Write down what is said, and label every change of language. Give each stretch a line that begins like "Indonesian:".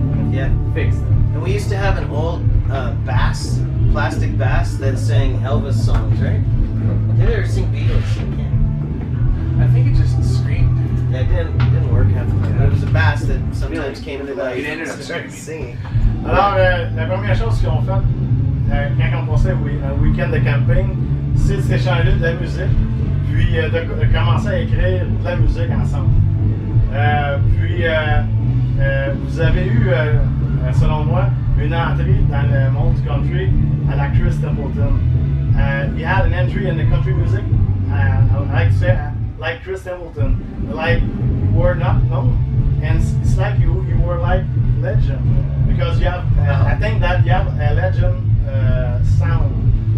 English: Yeah. Fixed. And we used to have an old bass, plastic bass that sang Elvis songs, right? Did it ever sing Beatles? I think it just screamed. Yeah, it didn't work half the time. But it was a bass that sometimes came into life. It ended up and started screaming. singing.
French: Alors, la première chose qu'ils ont faite, quand on passait un week-end de camping, c'est de s'échanger de la musique, puis de commencer à écrire de la musique ensemble. Puis, vous avez eu, selon moi, une entrée dans le monde du country à la Chris Templeton.
English: You had an entry in the country music, I like to say, like Chris Templeton, like you were not known, and it's like you were like legend, because you have, I think that you have a legend sound.